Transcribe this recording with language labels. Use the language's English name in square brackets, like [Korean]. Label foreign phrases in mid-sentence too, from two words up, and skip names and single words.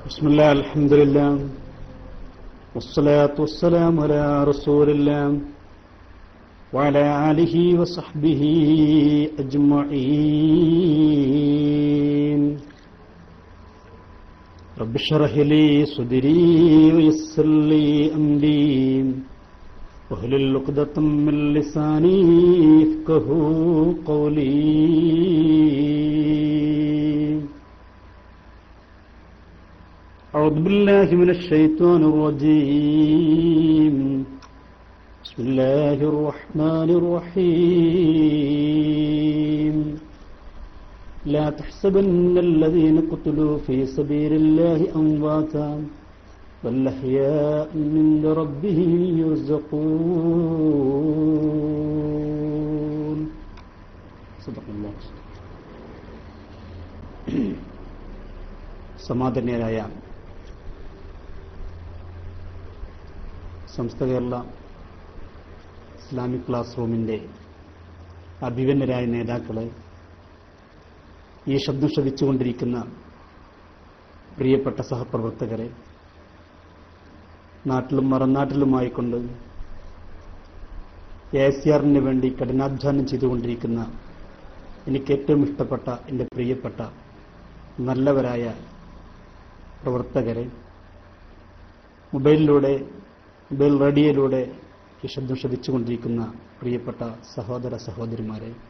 [Arabic] بسم الله الحمد لله والصلاة والسلام على رسول الله وعلى آله وصحبه أجمعين. رب اشرح لي صدري ويسر لي أمري واحلل عقدة من لساني يفقهوا قولي. أعوذ بالله من الشيطان الرجيم. بسم الله الرحمن الرحيم. لا تحسبن الذين قتلوا في سبيل الله أمواتا بل أحياء عند ربهم يرزقون. صدق الله. [Malayalam] സമാദരണീയരായ സമസ്ത കേരള ഇസ്ലാമിക് ക്ലാസ് റൂമിന്റെ അഭിവന്യരായ നേതാക്കളെ, ഈ ശബ്ദം ശ്രവിച്ചുകൊണ്ടിരിക്കുന്ന പ്രിയപ്പെട്ട സഹപ്രവർത്തകരെ, നാട്ടിലും മറനാട്ടിലുമായിക്കൊണ്ട് ASRന് വേണ്ടി കഠിനാധ്വാനം ചെയ്തുകൊണ്ടിരിക്കുന്ന എനിക്ക് ഏറ്റവും ഇഷ്ടപ്പെട്ട എൻ്റെ പ്രിയപ്പെട്ട നല്ലവരായ പ്രവർത്തകരെ, മൊബൈൽ റേഡിയോയിലൂടെ ഈ ശബ്ദം ശ്രവിച്ചുകൊണ്ടിരിക്കുന്ന പ്രിയപ്പെട്ട സഹോദര സഹോദരിമാരെ,